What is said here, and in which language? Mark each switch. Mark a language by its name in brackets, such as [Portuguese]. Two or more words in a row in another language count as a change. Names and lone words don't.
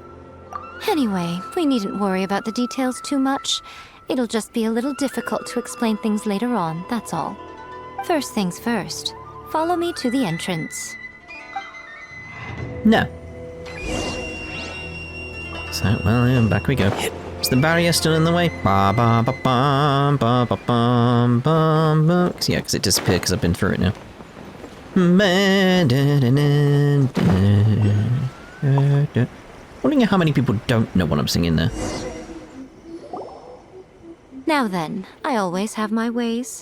[English] Anyway, we needn't worry about the details too much. It'll just be a little difficult to explain things later on, that's all. First things first. Follow me to the entrance. No. So, well, yeah, back we go. Is the barrier still in the way? Ba ba ba bum ba ba bum bum bum. Yeah, because it disappeared because I've been through it now. Wondering how many people don't know what I'm singing there. Now then, I always have my ways.